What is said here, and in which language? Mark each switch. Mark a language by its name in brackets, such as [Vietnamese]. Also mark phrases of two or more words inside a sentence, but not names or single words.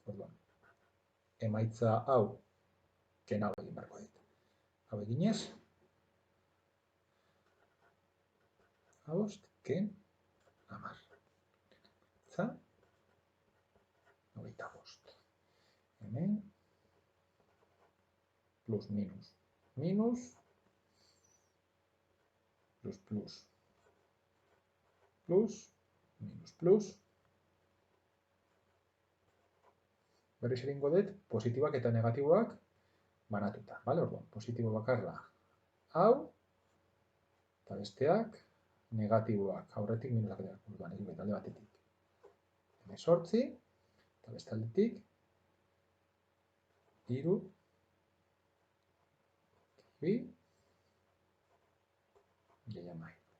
[Basque] Orduan, emaitza hau, ken hau egin beharko dut. Hau eginez, 5, ken 10. Emaitza, 25. Hemen, plus, minus. Minus, plus, plus. Plus, minus, plus. Berriz egingo dut, positibak eta negatiboak banatuta. Bale, orduan, positibo bakarra hau, Eta besteak, negatiboak, aurretik minusak dira. Orduan, irugaita alde batetik. 18, eta beste aldetik, 3, 2, gehi amai.